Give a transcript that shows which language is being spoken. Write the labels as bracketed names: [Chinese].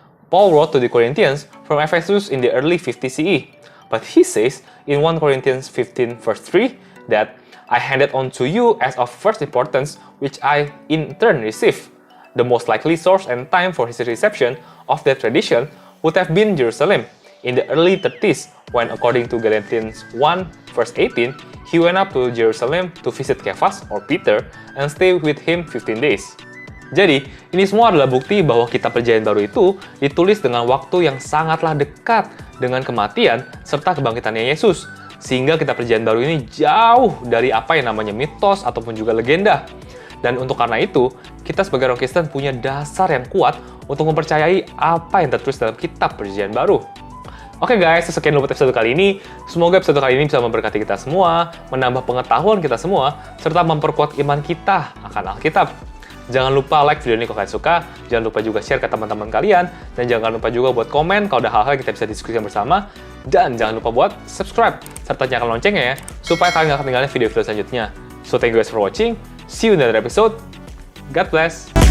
[English] Paul wrote to the Corinthians from Ephesus in the early 50 CE, but he says in 1 Corinthians 15 verse 3 that I handed on to you as of first importance, which I in turn received. The most likely source and time for his reception of that tradition would have been Jerusalem in the early 30s, when according to Galatians 1 verse 18, he went up to Jerusalem to visit Cephas or Peter and stay with him 15 days. [Indonesian] Jadi, ini semua adalah bukti bahwa kitab perjanjian baru itu ditulis dengan waktu yang sangatlah dekat dengan kematian serta kebangkitannya Yesus, sehingga kitab perjanjian baru ini jauh dari apa yang namanya mitos ataupun juga legenda. Dan untuk karena itu, kita sebagai orang Kristen punya dasar yang kuat untuk mempercayai apa yang tertulis dalam kitab perjanjian baru. Oke guys, sekian dulu episode kali ini. Semoga episode kali ini bisa memberkati kita semua, menambah pengetahuan kita semua, serta memperkuat iman kita akan Alkitab. Jangan lupa like video ini kalau kalian suka, jangan lupa juga share ke teman-teman kalian, dan jangan lupa juga buat komen kalau ada hal-hal yang kita bisa diskusikan bersama, dan jangan lupa buat subscribe, serta nyalakan loncengnya ya, supaya kalian gak ketinggalan video-video selanjutnya. [English] So thank you guys for watching, see you in the other episode, God bless!